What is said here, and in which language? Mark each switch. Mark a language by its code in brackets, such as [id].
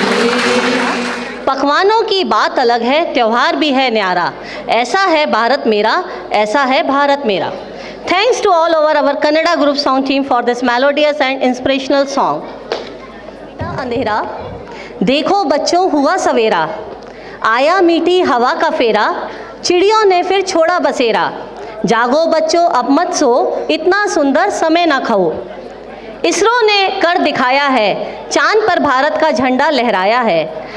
[hi] बात अलग है, त्यौहार भी है न्यारा। ऐसा है भारत मेरा, ऐसा है भारत मेरा। [en] Thanks to all over our Kannada group sound team for this melodious and inspirational song. [hi] अंधेरा देखो बच्चों हुआ सवेरा, आया मीठी हवा का फेरा, चिड़ियों ने फिर छोड़ा बसेरा। जागो बच्चों अब मत सो, इतना सुंदर समय ना खाओ। इसरो ने कर दिखाया है, चांद पर भारत का झंडा लहराया है।